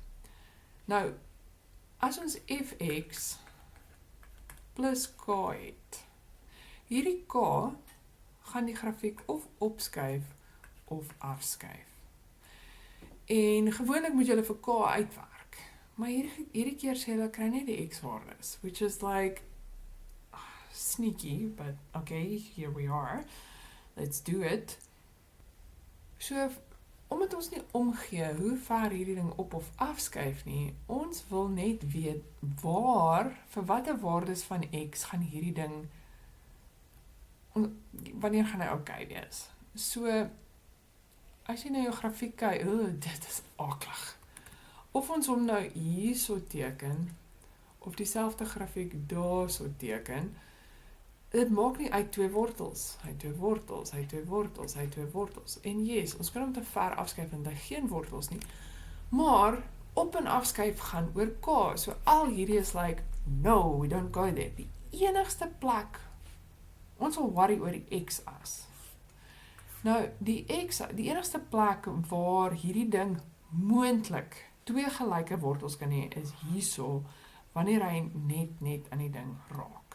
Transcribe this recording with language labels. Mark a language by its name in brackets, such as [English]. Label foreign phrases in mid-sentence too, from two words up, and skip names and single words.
[Afrikaans] Nou, as ons fx plus k het, hierdie k gaan die grafiek of opskuif of afskuif. En gewoonlik moet julle vir k uitwerk. Maar hierdie keer sê hulle kry net die x-waardes, [English] which is like sneaky, but okay, here we are. Let's do it. [Afrikaans] So, omdat ons nie omgee hoe ver hierdie ding op of afskuif nie, ons wil net weet vir watter waardes van x gaan hierdie ding, wanneer gaan hy okay wees? So, as jy nou jou grafiek kyk, dit is aklig. Of ons hom nou hier so teken, of dieselfde grafiek daar so teken, dit maak nie uit 2 wortels. Hy het 2 wortels, hy het 2 wortels, hy het 2 wortels. En yes, ons kan hom te ver afskuif want hy geen wortels nie. Maar op en afskuif gaan oor k. So al hierdie is [English] like, no, we don't go there. [Afrikaans] Die enigste plek, ons wil worry oor die x-as. Nou, die enigste plek waar hierdie ding moontlik 2 gelyke wortels kan hê, is hierso, wanneer hy net aan die ding raak.